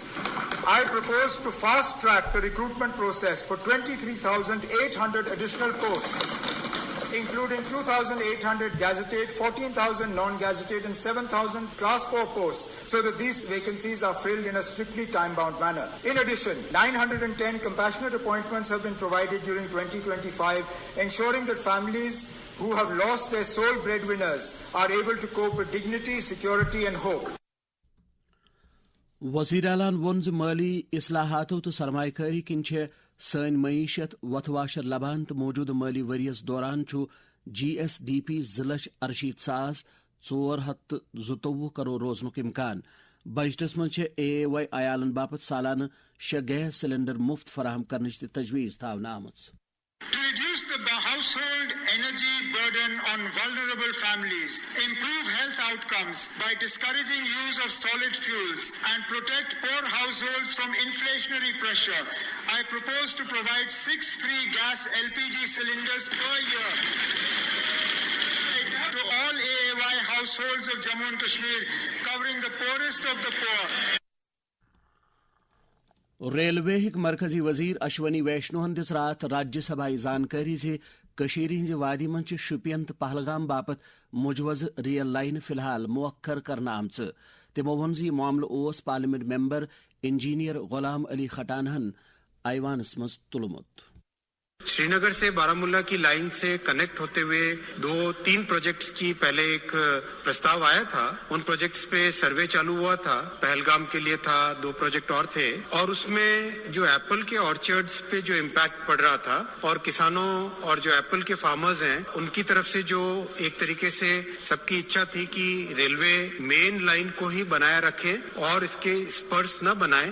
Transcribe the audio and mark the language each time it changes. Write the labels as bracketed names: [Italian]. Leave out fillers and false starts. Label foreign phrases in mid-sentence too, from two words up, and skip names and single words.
[English] I propose to fast-track the recruitment process for 23,800 additional posts, including 2,800 gazetted, 14,000 non-gazetted and 7,000 Class 4 posts, so that these vacancies are filled in a strictly time-bound manner. In addition, 910 compassionate appointments have been provided during 2025, ensuring that families who have lost their sole breadwinners are able to cope with dignity, security and hope. [Kashmiri] وزیر اعلیٰ ووٚن زِ مٲلی اصلاحاتو تہٕ سرمایہ کٲری کِنۍ چھےٚ سٲنۍ معیشت وتھ واشر لبان تہٕ موجودٕ مٲلی ؤرِیس دوران چھُ GSDP 2,64,422 کرور روزنُک اِمکان. بجٹس منٛز چھےٚ AAY عیالن باپتھ سالانہٕ 6 [English] gas cylinder [Kashmiri] مفت فراہم کرنٕچ تہِ تجویٖز تھاونہٕ آمٕژ. To reduce the household energy burden on vulnerable families, improve health outcomes by discouraging use of solid fuels and protect poor households from inflationary pressure, I propose to provide 6 free gas LPG cylinders per year to all AAY households of Jammu and Kashmir, covering the poorest of the poor. ریلوے ہٕکۍ مرکزی وزیر اشونی ویشنوہن دِژ راتھ راجیہ سبھایہِ زانکٲری زِ کٔشیٖرِ ہٕنٛزِ وادی منٛز چھِ شُپین تہٕ پہلگام باپتھ مُجوزٕ ریل لاینہٕ فِلحال مؤخر کرنہٕ آمژٕ. تِمو ووٚن زِ یہِ معاملہٕ اوس [English] Parliament member engineer [Kashmiri] غلام علی کھٹانہن ایوانس منٛز تُلمُت. [Hindi] श्रीनगर से बारामुला की लाइन से कनेक्ट होते हुए 2-3 प्रोजेक्ट्स की पहले एक प्रस्ताव आया था. इन प्रोजेक्ट्स पे सर्वे चालू हुआ था. पहलगाम के लिए था, 2 प्रोजेक्ट और थे, और इस में जो एप्पल के ऑर्चर्ड्स पे जो इम्पैक्ट पड़ रहा था और किसानों और जो एप्पल के फ़ार्मर्स हैं उन की तरफ़ से जो एक तरीक़े से सब की इच्छा थी कि रेलवे [English] main line [Hindi] को ही बनाया रखे और इस के स्पर्स न बनाए.